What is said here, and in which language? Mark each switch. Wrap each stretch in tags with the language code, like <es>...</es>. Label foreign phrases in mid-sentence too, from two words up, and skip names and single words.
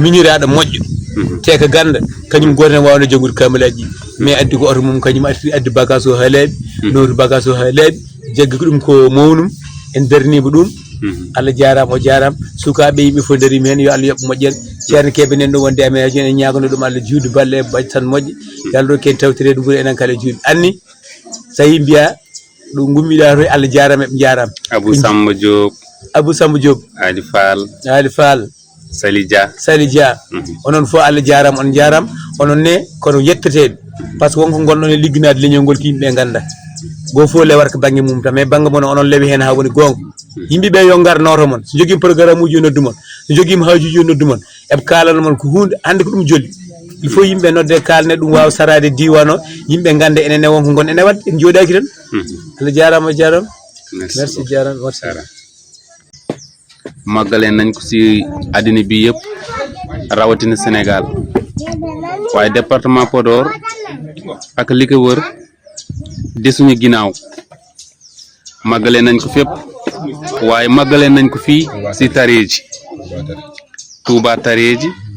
<ff>miñiraɗo moƴƴo te ko ganda kañum goto wawno janngude kamilaji mais addi ko oto mum kañum addi bagage o ha laaɓi nowtu bagage o ha laaɓi jaggi ko ɗum ko mawnum en darnima ɗum Allah jarama o jarama sukaɓe yimɓe fof darima hen yo Allah yoɓ moƴƴere ceerno Kebe nen ɗo wonde amen en ñagono ɗum Allah juude balle baɗi tan moƴƴe yalla ɗo ken tawtirede ɓuuri enen kala juuɗe anni so yi mbiya ɗo gummiɗa to Allah jarama eɓe jarama Abou Samba Diop Ali Fall Sali Dia onon fof Allah jarama on jarama onon ne kono yetteteɓe</ff> <fr>par ce que</fr> <ff>wonko gonɗon e ligginade leñol ngol ko yimɓeɓe ganda go fof lewata ko banggue mum tan mais banggue mon onon lewi hen ha woni gonga yimɓeɓe yo gar noto mon so joguima programme uji yo noddu mon so joguima haajuji yo noddu mon eɓe kalana mon ko hunde hande ko ɗum jolli</ff> <fr>il faut</fr> <ff>yimɓe nodde kalne ɗum wawa sarade diwan o yimɓe ganda enen e wonko gon ene wadde en jooɗaki tan Allah jarama merci jarama</ff> <wo>màggale nañ ko ci àddina bi yëpp rawatina Sénégal waaye département Podor ak li ko wër desuñu ginnaaw màggale nañ ko fépp waaye màggale nañ ko fii ci Tareji Touba Tareji</wo>